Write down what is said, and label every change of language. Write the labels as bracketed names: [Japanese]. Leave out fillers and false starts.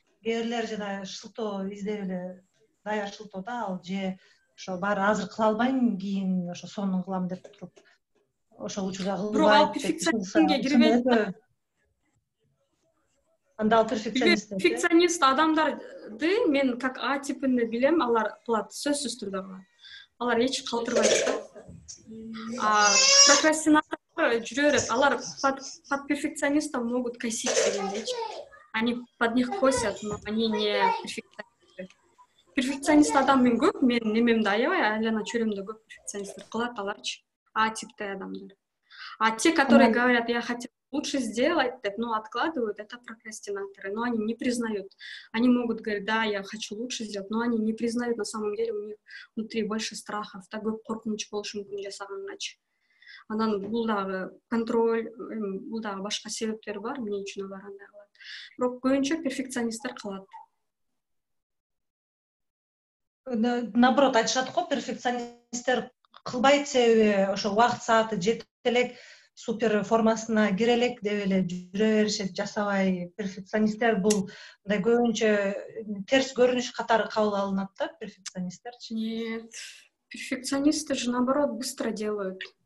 [Kyrgyz] Кээ бирлери жана шылтоо издеп эле, даяр шылтоо да ал, же ошо баары азыр кыла албайм, кийин ошо сонун кылам деп туруп ошол учурда кылбайт. Бирок ал перфекционизмге кирбейт. Анда перфекционист. Перфекционист адамдарды мен как А типинде билем, алар кылат, сөзсүз түрдө кылат. Алар эч калтырбайт да. Прокрастинатор жүрө берет. Алар [Russian] под перфекционистов могут косить [Kyrgyz] дегендейчи. [Russian] Они под них косят, но они не перфекционисты. [Kyrgyz] Перфекционист адам мен көп, мен немемде аябай, айлана чөйрөмдө көп перфекционисттер кылат аларчы. А типте адамдар. [Russian] А те, которые говорят, я хотел лучше сделать, но откладывают, это прокрастинаторы, но они не признают. Они могут говорить, да, я хочу лучше сделать, но они не признают, на самом деле у них внутри больше страхов, так [Kyrgyz] көп коркунуч болушу мүмкүн жасагангач. Анан бул дагы контроль, бул дагы башка себептер бар, эмне үчүн алар андай кылат. Бирок көбүнчө перфекционисттер кылат. Наоборот, айтышат го, перфекционисттер кылбайт себеби ошо убакыт сааты жетип элек, супер формасына кире элек деп эле жүрө беришет, жасабай. Перфекционисттер бул мындай көбүнчө терс көрүнүш катары кабыл алынат да, перфекционисттерчи. [Russian] Нет, перфекционисты же наоборот быстро делают.